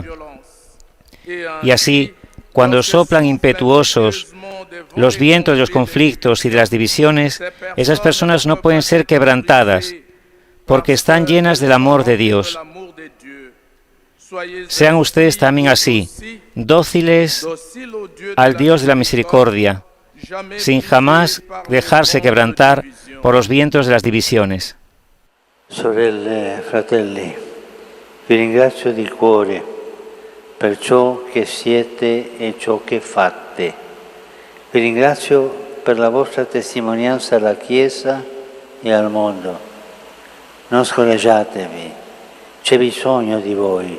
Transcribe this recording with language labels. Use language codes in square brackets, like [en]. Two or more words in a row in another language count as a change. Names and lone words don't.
[es] Y así, cuando soplan impetuosos los vientos de los conflictos y de las divisiones, esas personas no pueden ser quebrantadas, porque están llenas del amor de Dios. Sean ustedes también así, dóciles al Dios de la misericordia, sin jamás dejarse quebrantar por los vientos de las divisiones. [it] Sorelle, fratelli, vi ringrazio di cuore per ciò che siete e ciò che fate. Vi ringrazio per la vostra testimonianza alla Chiesa e al mondo. Non scoraggiatevi, c'è bisogno di voi.